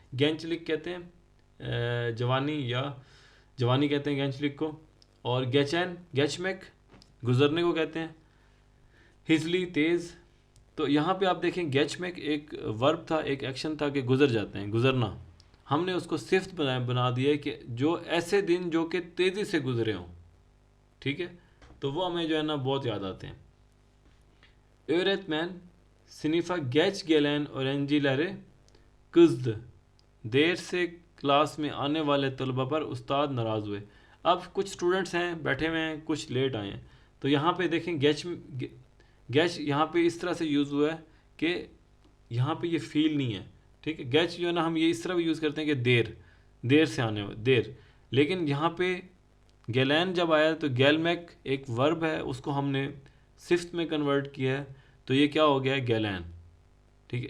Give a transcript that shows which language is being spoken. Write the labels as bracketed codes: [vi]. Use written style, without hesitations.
[hi] गेंचलिक कहते हैं जवानी कहते हैं गेंचलिक को, और गेचैन गेचमेक गुजरने को कहते हैं, हिजली तेज़। तो यहाँ पे आप देखें गेचमेक एक वर्ब था, एक एक्शन था कि गुजर जाते हैं, गुजरना। हमने उसको सिफ्त बना दिया है कि जो ऐसे दिन जो कि तेज़ी से गुजरे हों, ठीक है, तो वो हमें जो है ना बहुत याद आते हैं। [tr] Öğretmen sınıfa geç gelen öğrencilere kızdı। [hi] देर से क्लास में आने वाले तलबा पर उस्ताद नाराज़ हुए। अब कुछ स्टूडेंट्स हैं बैठे हुए हैं, कुछ लेट आए हैं, तो यहाँ पे देखें गैच यहाँ पे इस तरह से यूज़ हुआ है कि यहाँ पे ये फील नहीं है, ठीक है। गैच जो है ना हम ये इस तरह भी यूज़ करते हैं कि देर से आने देर, लेकिन यहाँ पे गैलैन जब आया तो गैलमैक एक वर्ब है, उसको हमने सिफ्त में कन्वर्ट किया है, तो ये क्या हो गया, गैलैन, ठीक है।